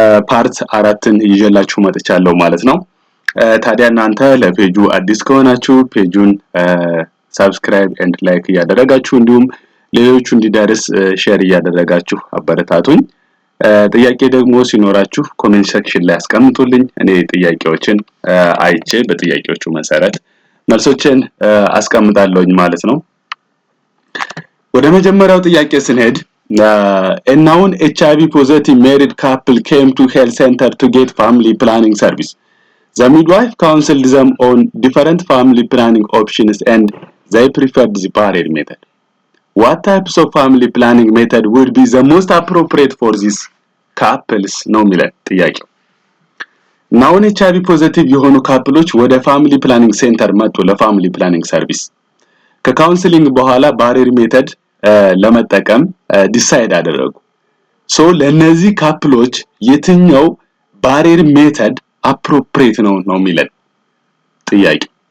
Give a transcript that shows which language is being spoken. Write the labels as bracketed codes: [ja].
[am] ፓርት 4ን ይዤላችሁ መጥቻለሁ ማለት ነው። ታዲያ እናንተ ለፔጁ አዲስ ከሆናችሁ ፔጁን ሰብስክራይብ ኤንድ ላይክ እያደረጋችሁ እንዲሁም ሌሎቹ እንዲደርስ ሼር እያደረጋችሁ አበረታቱኝ። ጥያቄ ደግሞ ሲኖራችሁ ኮሜንት ሴክሽን ላይ አስቀምጡልኝ። እኔ ጥያቄዎችን አይቼ በጥያቄዎቹ መሰረት መልሶችን አስቀምጣለሁኝ ማለት ነው። ወደ መጀመሪያው ጥያቄ ስንሄድ [en] a known HIV positive married couple came to health center to get family planning service. The midwife counseled them on different family planning options and they preferred the barrier method. What types of family planning method would be the most appropriate for these couples? [am] ነው የሚለው ጥያቄው። ናውን ኤችአይቪ ፖዚቲቭ የሆኑ ካፕሎች ወደ ፋሚሊ ፕላኒንግ ሴንተር መጡ ለፋሚሊ ፕላኒንግ ሰርቪስ። ከካውንስሊንግ በኋላ ባሪየር ሜተድ ለመጠቀም ዲሳይድ አደረጉ። ሶ ለነዚህ ካፕሎች የትኛው ባሪየር ሜተድ አፕሮፕሪየት ነው የሚለው ጥያቄ።